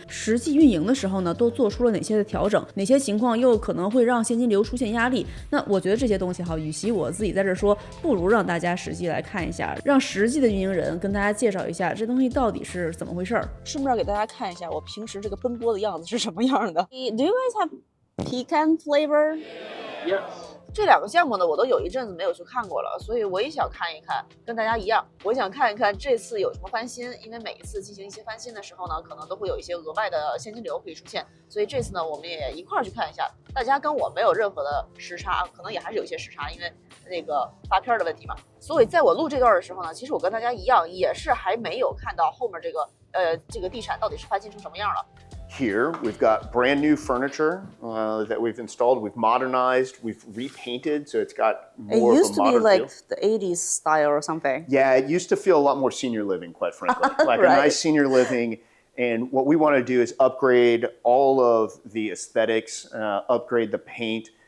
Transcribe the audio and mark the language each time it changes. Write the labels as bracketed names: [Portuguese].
[Chinese] 实际运营的时候呢，都做出了哪些的调整？哪些情况又可能会让现金流出现压力？那我觉得这些东西与其我自己在这说，不如让大家实际来看一下，让实际的运营人跟大家介绍一下这东西到底是怎么回事。顺便给大家看一下我平时这个奔波的样子是什么样的。 [English] Do you guys have pecan flavor? Yes. [Chinese] 这2个项目呢，我都有一阵子没有去看过了，所以我也想看一看，跟大家一样，我想看一看这次有什么翻新，因为每一次进行一些翻新的时候呢，可能都会有一些额外的现金流可以出现，所以这次呢，我们也一块儿去看一下。大家跟我没有任何的时差，可能也还是有一些时差，因为那个发片的问题嘛。所以在我录这段的时候呢，其实我跟大家一样，也是还没有看到后面这个地产到底是翻新成什么样了。 [English] Here, we've got brand new furniture that we've installed. We've modernized, we've repainted, so it's got more of a modern feel. It used to be like the 80s style or something. Yeah, it used to feel a lot more senior living, quite frankly. Like right. A nice senior living. And what we want to do is upgrade all of the aesthetics, upgrade the paint.